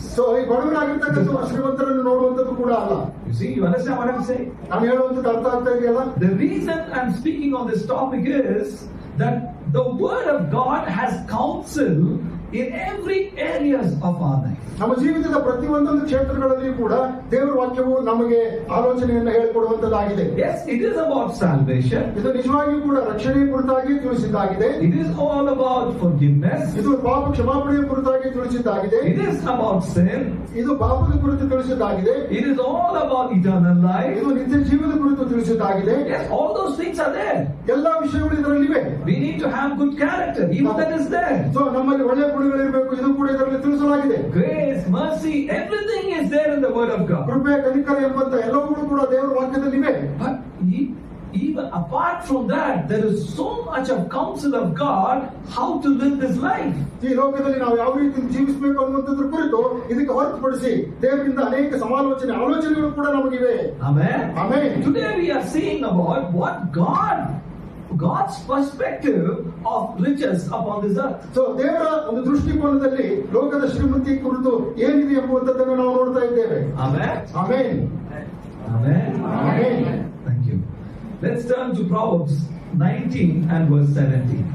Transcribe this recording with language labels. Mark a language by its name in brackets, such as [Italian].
[Kannada] So ಈ ಬಡವರಾಗಿರ್ತಕ್ಕಂಥವ್ರು ಶ್ರೀಮಂತರನ್ನು ನೋಡುವಂತದ್ದು ಕೂಡ ಅಲ್ಲ. [English] You see, you understand what I'm saying? [Kannada] ನಾನು ಹೇಳುವಂತದ್ದು ಅರ್ಥ ಆಗ್ತಾ ಇದೆಯಲ್ಲ? [English] The reason I'm speaking on this topic is that the word of God has counsel in every areas of our life. [Kannada] ನಮ್ಮ ಜೀವಿತದ ಪ್ರತಿಯೊಂದೊಂದು ಕ್ಷೇತ್ರಗಳಲ್ಲಿ ಕೂಡ ದೇವರ ವಾಕ್ಯವು ನಮಗೆ ಆಲೋಚನೆಯನ್ನು ಹೇಳಿಕೊಡುವಂತದ್ದಾಗಿದೆ. [English] Yes, it is about salvation. [Kannada] ಇದು ನಿಜವಾಗಿಯೂ ಕೂಡ ರಕ್ಷಣೆಯ ಕುರಿತಾಗಿ ತಿಳಿಸಿದ್ದಾಗಿದೆ. [English] It is all about forgiveness. [Kannada] ಇದು ಪಾಪ ಕ್ಷಮಾಪಣೆಯ ಕುರಿತಾಗಿ ತಿಳಿಸಿದ್ದಾಗಿದೆ. [English] It is about sin. [Kannada] ಇದು ಪಾಪದ ಕುರಿತು ತಿಳಿಸಿದ್ದಾಗಿದೆ. [English] It is all about eternal life. [Kannada] ಇದು ನಿತ್ಯ ಜೀವದ ಕುರಿತು ತಿಳಿಸಿದ್ದಾಗಿದೆ. [English] Yes, all those things are there. [Kannada] ಎಲ್ಲಾ ವಿಷಯಗಳು ಇದರಲ್ಲಿವೆ. [English] We need to have good character. Even that is there. [Kannada] So ನಮ್ಮಲ್ಲಿ ಒಳ್ಳೆಯ ಗುಣಗಳಿರಬೇಕು, ಇದು ಕೂಡ ಇದರಲ್ಲಿ ತಿಳಿಸಲಾಗಿದೆ. [English] Grace, mercy, everything is there in the Word of God. [Kannada] ಕೃಪೆ, ಕನಿಕರ ಎಂಬಂತ ಎಲ್ಲವೂ ಕೂಡ ದೇವರ ವಾಕ್ಯದಲ್ಲಿವೆ. [English] But even apart from that, there is so much of counsel of God how to live this life. [Kannada] ಈ ಲೋಕದಲ್ಲಿ ನಾವು ಯಾವ ರೀತಿ ಜೀವಿಸಬೇಕು ಅನ್ನುವಂಥದ್ರ ಕುರಿತು ಇದಕ್ಕೆ ಹೊರತುಪಡಿಸಿ ದೇವರಿಂದ ಅನೇಕ ಆಲೋಚನೆಗಳು ಕೂಡ ನಮಗಿವೆ. [English] Amen. Amen. Today we are seeing about what God's perspective of riches upon this earth. [Kannada] So ದೇವರ ಒಂದು ದೃಷ್ಟಿಕೋನದಲ್ಲಿ ಲೋಕದ ಶ್ರೀಮಂತಿ ಕುರಿತು ಏನಿದೆ ಎಂಬುವಂಥದ್ದನ್ನು ನಾವು ನೋಡ್ತಾ ಇದ್ದೇವೆ. [English] Amen. [Kannada] Amen. [English] Amen. [Kannada] Amen. [English] Thank you. Let's turn to Proverbs 19 and verse 17.